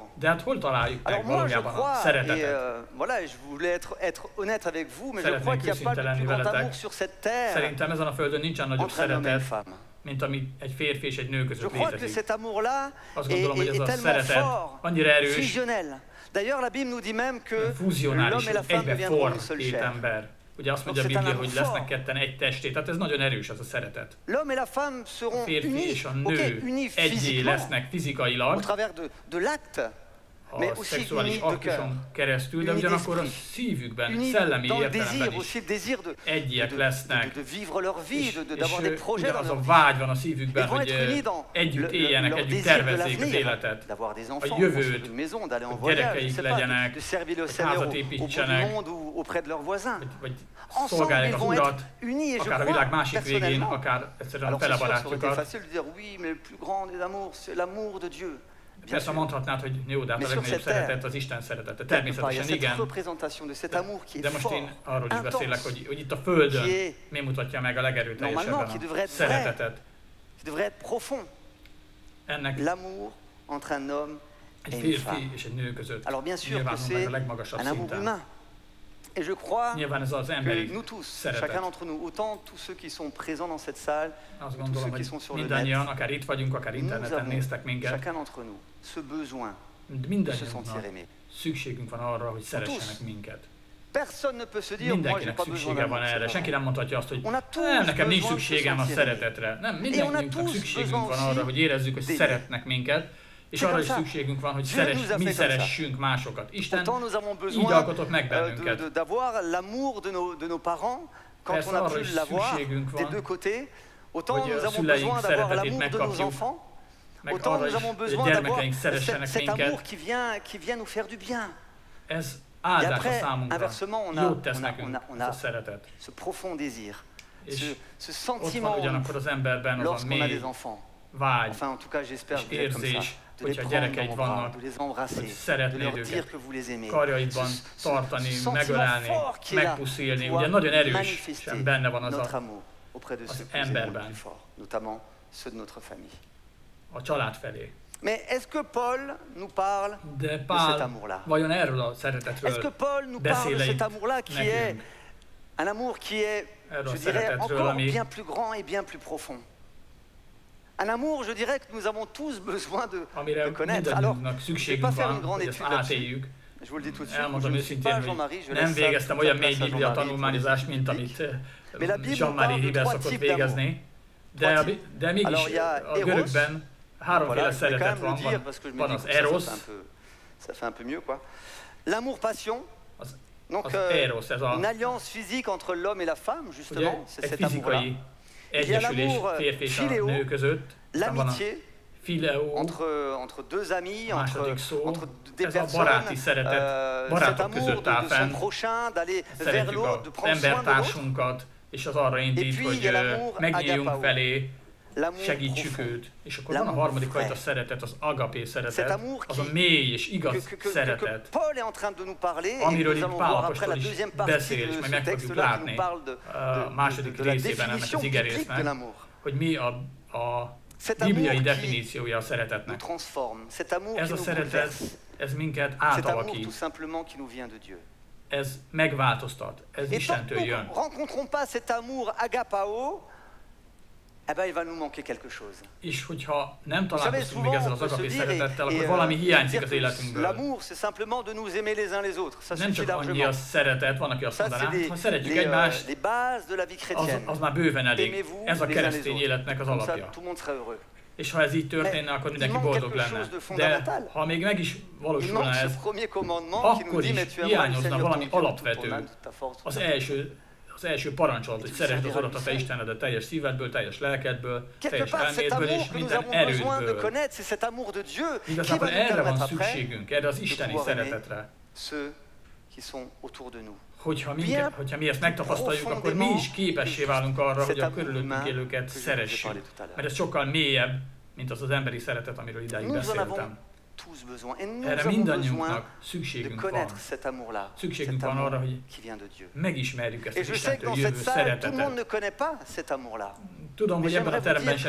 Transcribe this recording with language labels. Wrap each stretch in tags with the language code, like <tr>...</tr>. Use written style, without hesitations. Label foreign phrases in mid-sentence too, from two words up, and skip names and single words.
<hu>De hát hol találjuk meg</hu> <fr>Alors moi je</fr> <hu>valójában a</hu> <fr>crois, et</fr> <hu>szeretetet?</hu> <fr>voilà, je voulais être honnête avec vous, mais je</fr> <hu>Szeretnék</hu> <fr>crois qu'il n'y a pas</fr> <hu>őszinte</hu> <fr>de</fr> <hu>lenni</hu> <fr>plus grand</fr> <hu>veletek.</hu> <fr>amour sur cette terre</fr> <hu>Szerintem ezen a földön nincsen nagyobb</hu> <fr>entre un homme et une</fr> <hu>szeretet,</hu> <fr>femme.</fr> <hu>mint ami egy férfi és egy nő</hu> <fr>Je</fr> <hu>között</hu> <fr>crois que</fr> <hu>létezik.</hu> <fr>cet amour-là</fr> <hu>Azt</hu> <fr>est,</fr> <hu>gondolom, hogy ez</hu> <fr>est</fr> <hu>a</hu> <fr>tellement</fr> <hu>szeretet</hu> <fr>fort,</fr> <hu>annyira erős,</hu> <fr>fusionnel. D'ailleurs, la Bible nous dit même que</fr> <hu>fuzionális,</hu> <fr>l'homme et la femme</fr> <hu>egybe</hu> <fr>deviendront</fr> <hu>form</hu> <fr>une seule</fr> <hu>két</hu> <fr>chair.</fr> <hu>ember. Ugye azt mondja a Biblia, hogy lesznek ketten egy testé, tehát ez nagyon erős ez a szeretet.</hu> <fr>L'homme et la femme</fr> <hu>A</hu> <fr>seront</fr> <hu>férfi</hu> <fr>unis,</fr> <hu>és a</hu> <fr>ok,</fr> <hu>nő</hu> <fr>unis</fr> <hu>egyé</hu> <fr>physiquement,</fr> <hu>lesznek</hu> <fr>au</fr> <hu>fizikailag,</hu> <fr>travers de l'acte, mais</fr> <hu>a</hu> <fr>aussi</fr> <hu>szexuális</hu> <fr>unis de cœur.</fr> <hu>aktuson keresztül, de</hu> <fr>Unis</fr> <hu>ugyanakkor a</hu> <fr>d'esprit.</fr> <hu>szívükben,</hu> <fr>Unis</fr> <hu>szellemi</hu> <fr>dans le</fr> <hu>értelemben</hu> <fr>désir,</fr> <hu>is</hu> <fr>aussi le désir</fr> <hu>egyiek lesznek.</hu> <fr>de vivre leur vie,</fr> <hu>És</hu> <fr>d'avoir des projets dans</fr> <hu>ugyanaz</hu> <fr>leur</fr> <hu>a</hu> <fr>vie.</fr> <hu>vágy van a</hu> <fr>Ils</fr> <hu>szívükben,</hu> <fr>vont</fr> <hu>hogy</hu> <fr>être unis dans</fr> <hu>együtt éljenek,</hu> <fr>leur</fr> <hu>együtt</hu> <fr>désir de</fr> <hu>tervezzék az</hu> <fr>l'avenir,</fr> <hu>életet,</hu> <fr>d'avoir des</fr> <hu>a</hu> <fr>enfants,</fr> <hu>jövőt,</hu> <fr>construire une maison, d'aller en</fr> <hu>hogy</hu> <fr>voyage, je</fr> <hu>gyerekeik</hu> <fr>sais pas,</fr> <hu>legyenek,</hu> <fr>de servir le</fr> <hu>hogy</hu> <fr>Seigneur</fr> <hu>házat</hu> <fr>au bout du</fr> <hu>építsenek,</hu> <fr>monde ou auprès de leurs voisins.</fr> <hu>vagy</hu> <fr>Ensemble,</fr> <hu>szolgálják</hu> <fr>ils</fr> <hu>a</hu> <fr>vont être</fr> <hu>Urat,</hu> <fr>unis et je</fr> <hu>akár a világ</hu> <fr>crois</fr> <hu>másik végén,</hu> <fr>personnellement.</fr> <hu>akár egyszerűen a</hu> <fr>Alors c'est</fr> <hu>fele</hu> <fr>sûr, ça aurait été</fr> <hu>barátjukat.</hu> <fr>facile de dire oui, mais le plus grand des amours, c'est l'amour de Dieu. Bien</fr> <hu>Persze</hu> <fr>sûr.</fr> <hu>mondhatnád, hogy jó, de hát a</hu> <fr>Mais sur</fr> <hu>legnagyobb</hu> <fr>cette terre,</fr> <hu>szeretet az Isten szeretete.</hu> <fr>Quelque part, il y a</fr> <hu>Természetesen</hu> <fr>cette</fr> <hu>igen,</hu> <fr>représentation de cet amour qui</fr> <hu>de</hu> <fr>est</fr> <hu>most</hu> <fr>fort,</fr> <hu>én arról is beszélek,</hu> <fr>intense,</fr> <hu>hogy itt a Földön</hu> <fr>qui est</fr> <hu>mi mutatja meg a legerőteljesebben</hu> <fr>normalement, qui devrait</fr> <hu>a</hu> <fr>être vrai.</fr> <hu>szeretetet.</hu> <fr>qui devrait être profond.</fr> <hu>Ennek</hu> <fr>L'amour entre un homme</fr> <hu>egy</hu> <fr>et une</fr> <hu>férfi</hu> <fr>femme.</fr> <hu>és egy nő között</hu> <fr>Alors bien sûr que</fr> <hu>nyilvánul meg</hu> <fr>c'est</fr> <hu>a legmagasabb</hu> <fr>un amour</fr> <hu>szinten.</hu> <fr>humain. Et je crois</fr> <hu>Nyilván ez az</hu> <fr>que</fr> <hu>emberi</hu> <fr>nous tous,</fr> <hu>szeretet.</hu> <fr>chacun d'entre nous, autant tous ceux qui sont présents dans cette salle,</fr> <hu>Azt</hu> <fr>tous</fr> <hu>gondolom,</hu> <fr>ceux qui</fr> <hu>hogy</hu> <fr>sont sur le</fr> <hu>mindannyian,</hu> <fr>net,</fr> <hu>akár itt vagyunk, akár</hu> <fr>nous</fr> <hu>interneten</hu> <fr>avons,</fr> <hu>néztek minket,</hu> <fr>chacun d'entre nous, ce besoin de se sentir</fr> <hu>mindannyiunknak</hu> <fr>aimé.</fr> <hu>szükségünk van arra, hogy szeressenek minket.</hu> <fr>Personne ne peut se dire, moi j'ai</fr> <hu>Mindenkinek</hu> <fr>pas besoin</fr> <hu>szüksége van</hu> <fr>d'amour.</fr> <hu>erre.</hu> <fr>c'est</fr> <hu>Senki</hu> <fr>vrai.</fr> <hu>nem mondhatja azt, hogy</hu> <fr>On a tous</fr> <hu>nem, nekem nincs</hu> <fr>besoin de se</fr> <hu>szükségem a</hu> <fr>sentir aimé.</fr> <hu>szeretetre. Nem,</hu> <fr>on a</fr> <hu>mindannyiunknak</hu> <fr>tous</fr> <hu>szükségünk</hu> <fr>besoin</fr> <hu>van</hu> <fr>aussi</fr> <hu>arra, hogy érezzük, hogy</hu> <fr>d'aimer.</fr> <hu>szeretnek minket, és</hu> <fr>C'est</fr> <hu>arra</hu> <fr>comme</fr> <hu>is</hu> <fr>ça.</fr> <hu>szükségünk van, hogy</hu> <fr>Dieu nous a</fr> <hu>mi</hu> <fr>fait comme ça.</fr> <hu>szeressünk másokat. Isten</hu> <fr>Pourtant, nous avons</fr> <hu>így</hu> <fr>besoin</fr> <hu>alkotott meg bennünket.</hu> <fr>d'avoir l'amour de nos parents quand</fr> <hu>Persze</hu> <fr>on a</fr> <hu>arra</hu> <fr>pu</fr> <hu>is</hu> <fr>l'avoir</fr> <hu>szükségünk</hu> <fr>des</fr> <hu>van,</hu> <fr>deux côtés. Autant</fr> <hu>hogy a</hu> <fr>nous avons</fr> <hu>szüleink</hu> <fr>besoin d'avoir</fr> <hu>szeretetét</hu> <fr>l'amour de nos</fr> <hu>megkapjuk,</hu> <fr>enfants,</fr> <hu>meg</hu> <fr>autant</fr> <hu>arra</hu> <fr>nous</fr> <hu>is,</hu> <fr>avons</fr> <hu>hogy a</hu> <fr>besoin d'avoir</fr> <hu>gyermekeink szeressenek</hu> <fr>cet amour</fr> <hu>minket.</hu> <fr>qui vient nous faire du bien.</fr> <hu>Ez</hu> <fr>Et</fr> <hu>áldás a</hu> <fr>après,</fr> <hu>számunkra.</hu> <fr>inversement,</fr> <hu>Jót tesz nekünk</hu> <fr>on</fr> <hu>ez a</hu> <fr>a</fr> <hu>szeretet.</hu> <fr>ce profond désir,</fr> <hu>És</hu> <fr>ce</fr> <hu>ott</hu> <fr>sentiment</fr> <hu>van ugyanakkor az emberben az a</hu> <fr>lorsqu'on a des</fr> <hu>mély</hu> <fr>enfants.</fr> <hu>vágy,</hu> <fr>Enfin, en tout cas, j'espère</fr> <hu>és</hu> <fr>que vous êtes comme ça.</fr> <hu>érzés,</hu> <fr>De les</fr> <hu>hogyha</hu> <fr>prendre dans</fr> <hu>gyerekeid</hu> <fr>vos bras,</fr> <hu>vannak,</hu> <fr>de les embrasser,</fr> <hu>hogy</hu> <fr>de</fr> <hu>szeretnéd</hu> <fr>leur dire</fr> <hu>őket</hu> <fr>que vous les aimez.</fr> <hu>karjaidban tartani, megölelni, megpuszilni. Ugye nagyon erős, sem benne van az</hu> <fr>notre</fr> <hu>a,</hu> <fr>amour auprès de</fr> <hu>az</hu> <fr>ceux que nous aimons le</fr> <hu>emberben.</hu> <fr>plus fort, notamment ceux de notre famille.</fr> <hu>a család felé.</hu> <fr>Mais est-ce que Paul nous parle</fr> <hu>De</hu> <fr>de cet</fr> <hu>Pál</hu> <fr>amour-là?</fr> <hu>vajon erről a</hu> <fr>Est-ce que</fr> <hu>szeretetről</hu> <fr>Paul nous parle de</fr> <hu>beszél</hu> <fr>cet amour-là qui est</fr> <hu>nekünk?</hu> <fr>un amour qui est,</fr> <hu>Erről a</hu> <fr>je dirais,</fr> <hu>szeretetről,</hu> <fr>encore</fr> <hu>ami</hu> <fr>bien plus grand et bien plus profond? Un amour, je dirais, que nous avons tous besoin de</fr> <hu>amire</hu> <fr>connaître. Alors,</fr> <hu>mindannyiunknak</hu> <fr>je ne vais pas</fr> <hu>szükségünk</hu> <fr>faire une</fr> <hu>van,</hu> <fr>grande</fr> <hu>hogy ezt</hu> <fr>étude là-dessus.</fr> <hu>átéljük.</hu> <fr>Je vous le dis tout de suite, je</fr> <hu>Elmondom</hu> <fr>ne suis</fr> <hu>őszintén,</hu> <fr>pas</fr> <hu>hogy</hu> <fr>Jean-Marie, je</fr> <hu>nem</hu> <fr>laisse</fr> <hu>végeztem</hu> <fr>ça</fr> <hu>olyan</hu> <fr>toute la</fr> <hu>mély</hu> <fr>place à</fr> <hu>biblia</hu> <fr>Jean-Marie</fr> <hu>tanulmányozást,</hu> <fr>pour</fr> <hu>mint</hu> <fr>les</fr> <hu>amit</hu> <fr>Mais la Bible</fr> <hu>Jean-Marie</hu> <fr>parle de</fr> <hu>Riber</hu> <fr>trois</fr> <hu>szokott</hu> <fr>types d'amour.</fr> <hu>végezni,</hu> <fr>Trois</fr> <hu>de mégis</hu> <fr>Alors, il y a</fr> <hu>a</hu> <fr>Eros.</fr> <hu>görögben háromféle</hu> <fr>Voilà, je vais quand</fr> <hu>szeretet</hu> <fr>même le</fr> <hu>van.</hu> <fr>dire parce que je me</fr> <hu>Van</hu> <fr>dis</fr> <hu>az</hu> <fr>que ça,</fr> <hu>Eros,</hu> <fr>ça fait un peu mieux, quoi. L'amour-passion,</fr> <hu>az</hu> <fr>donc</fr> <hu>az Eros, ez</hu> <fr>une</fr> <hu>a,</hu> <fr>alliance physique entre l'homme et la femme,</fr> <hu>ugye,</hu> <fr>justement, c'est</fr> <hu>egy</hu> <fr>cet amour-là.</fr> <hu>fizikai egyesülés</hu> <fr>l'amour,</fr> <hu>férfi és a</hu> <fr>philéo,</fr> <hu>nő között. Aztán van a</hu> <fr>L'amitié</fr> <hu>Phileo,</hu> <fr>entre deux amis,</fr> <hu>a második szó,</hu> <fr>entre des</fr> <hu>ez a</hu> <fr>personnes,</fr> <hu>baráti szeretet,</hu> <fr>cet</fr> <hu>barátok</hu> <fr>amour</fr> <hu>között áll</hu> <fr>de son</fr> <hu>fenn.</hu> <fr>prochain, d'aller vers</fr> <hu>Szeretjük</hu> <fr>l'autre, de</fr> <hu>az</hu> <fr>prendre soin de l'autre.</fr> <hu>embertársunkat, és az arra indít,</hu> <fr>puis,</fr> <hu>hogy</hu> <fr>il y a l'amour</fr> <hu>megnyíljunk</hu> <fr>agapao.</fr> <hu>felé,</hu> <fr>L'amour</fr> <hu>segítsük</hu> <fr>profond.</fr> <hu>őt. És akkor van a</hu> <fr>L'amour</fr> <hu>harmadik</hu> <fr>vrai.</fr> <hu>fajta szeretet, az agapé</hu> <fr>Cet</fr> <hu>szeretet,</hu> <fr>amour</fr> <hu>az a</hu> <fr>qui-</fr> <hu>mély és igaz</hu> <fr>que</fr> <hu>szeretet,</hu> <fr>Paul est en train de nous parler, et</fr> <hu>amiről</hu> <fr>nous</fr> <hu>itt</hu> <fr>allons</fr> <hu>Pál</hu> <fr>voir après</fr> <hu>apostol</hu> <fr>la</fr> <hu>is</hu> <fr>deuxième partie</fr> <hu>beszél, és</hu> <fr>de</fr> <hu>majd</hu> <fr>ce</fr> <hu>meg fogjuk</hu> <fr>texte-là qui</fr> <hu>látni</hu> <fr>nous parle</fr> <hu>a második</hu> <fr>de la</fr> <hu>részében ennek</hu> <fr>définition</fr> <hu>az</hu> <fr>biblique de</fr> <hu>igerésznek,</hu> <fr>l'amour.</fr> <hu>hogy mi a</hu> <fr>Cet amour</fr> <hu>bibliai</hu> <fr>qui</fr> <hu>definíciója a</hu> <fr>nous</fr> <hu>szeretetnek.</hu> <fr>transforme, cet amour</fr> <hu>Ez</hu> <fr>qui</fr> <hu>a</hu> <fr>nous</fr> <hu>szeretet,</hu> <fr>bouleverse,</fr> <hu>ez minket</hu> <fr>cet amour</fr> <hu>átalakít,</hu> <fr>tout simplement qui nous vient de Dieu.</fr> <hu>ez megváltoztat, ez</hu> <fr>Et tant</fr> <hu>Istentől</hu> <fr>que nous</fr> <hu>jön.</hu> <fr>ne rencontrons pas cet amour agapao, eh ben il va nous manquer quelque chose.</fr> <hu>És hogyha nem</hu> <fr>Vous savez,</fr> <hu>találkoztunk még</hu> <fr>souvent</fr> <hu>ezzel</hu> <fr>on</fr> <hu>az</hu> <fr>peut se</fr> <hu>agapé</hu> <fr>dire,</fr> <hu>szeretettel, akkor valami hiányzik az életünkből.</hu> <fr>l'amour c'est simplement de nous aimer les uns les autres, ça</fr> <hu>Nem</hu> <fr>suffit</fr> <hu>csak annyi a</hu> <fr>largement.</fr> <hu>szeretet, van, aki azt</hu> <fr>Ça</fr> <hu>mondaná,</hu> <fr>c'est</fr> <hu>ha szeretjük</hu> <fr>les</fr> <hu>egymást,</hu> <fr>bases de la vie chrétienne.</fr> <hu>az már bőven elég.</hu> <fr>Aimez-vous</fr> <hu>Ez a</hu> <fr>les uns les</fr> <hu>keresztény</hu> <fr>autres.</fr> <hu>életnek az</hu> <fr>Comme ça,</fr> <hu>alapja.</hu> <fr>tout le monde serait heureux.</fr> <hu>És ha ez így történne, akkor mindenki boldog lenne. De ha még meg is</hu> <fr>Il</fr> <hu>valósulna</hu> <fr>manque</fr> <hu>ez,</hu> <fr>ce premier commandement qui nous</fr> <hu>akkor</hu> <fr>dit,</fr> <hu>is</hu> <fr>mais tu aimeras le</fr> <hu>hiányozna</hu> <fr>Seigneur</fr> <hu>valami</hu> <fr>ton Dieu, toute ton</fr> <hu>alapvető.</hu> <fr>âme, toute ta force,</fr> <hu>az</hu> <fr>toute ta</fr> <hu>első parancsolat, hogy szeresd az Urat a te Istenedet teljes szívedből, teljes lelkedből,</hu> <fr>Quelque</fr> <hu>teljes</hu> <fr>part, cet</fr> <hu>elmédből és</hu> <fr>amour que nous</fr> <hu>minden</hu> <fr>avons besoin de</fr> <hu>erődből.</hu> <fr>connaître, c'est cet amour de Dieu qui va</fr> <hu>Igazából</hu> <fr>nous</fr> <hu>erre van</hu> <fr>permettre après</fr> <hu>szükségünk, erre az isteni</hu> <fr>pouvoir aimer</fr> <hu>szeretetre.</hu> <fr>ceux qui sont autour de nous.</fr> <hu>Hogyha mi ezt megtapasztaljuk, akkor mi is képessé válunk arra, hogy a körülöttünk élőket</hu> <fr>que je vous ai</fr> <hu>szeressük.</hu> <fr>parlé tout à l'heure.</fr> <hu>Mert ez sokkal mélyebb, mint az az emberi szeretet, amiről idáig</hu> <fr>Nous en avons</fr> <hu>beszéltem.</hu> <fr>tous besoin. Et nous</fr> <hu>Erre</hu> <fr>avons besoin</fr> <hu>mindannyiunknak</hu> <fr>de</fr> <hu>szükségünk van.</hu> <fr>connaître cet amour-là,</fr> <hu>Szükségünk</hu> <fr>cet</fr> <hu>van</hu> <fr>amour</fr> <hu>arra, hogy</hu> <fr>qui vient de Dieu.</fr> <hu>megismerjük ezt</hu> <fr>Et</fr> <hu>az</hu> <fr>je sais que</fr> <hu>Istentől</hu> <fr>dans cette</fr> <hu>jövő</hu> <fr>salle, tout le monde</fr> <hu>szeretetet.</hu> <fr>ne connaît pas cet amour-là.</fr> <hu>Tudom, hogy ebben a teremben sem</hu>